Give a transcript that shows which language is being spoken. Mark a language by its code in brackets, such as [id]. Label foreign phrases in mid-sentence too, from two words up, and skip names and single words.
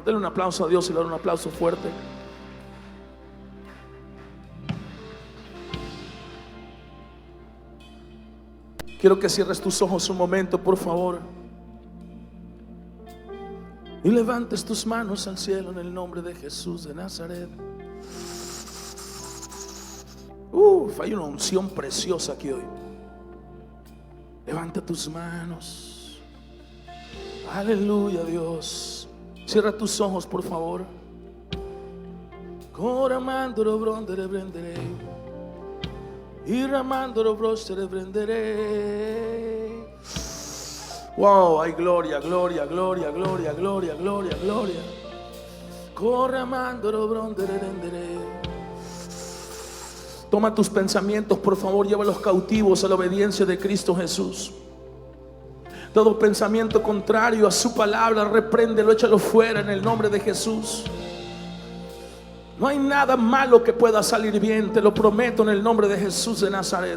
[es] Dale un aplauso a Dios y dale un aplauso fuerte. Quiero que cierres tus ojos un momento, por favor, y levantes tus manos al cielo en el nombre de Jesús de Nazaret. Hay una unción preciosa aquí hoy. Levanta tus manos. Aleluya, Dios. Cierra tus ojos, por favor. Coramandoro brondere brendere. Y ramandoro brostere brenderé. Wow, hay gloria, gloria, gloria, gloria, gloria, gloria, gloria. Coramandoro brondere brendere. Toma tus pensamientos, por favor, llévalos cautivos a la obediencia de Cristo Jesús. Todo pensamiento contrario a su palabra, repréndelo, échalo fuera en el nombre de Jesús. No hay nada malo que pueda salir bien, te lo prometo en el nombre de Jesús de Nazaret.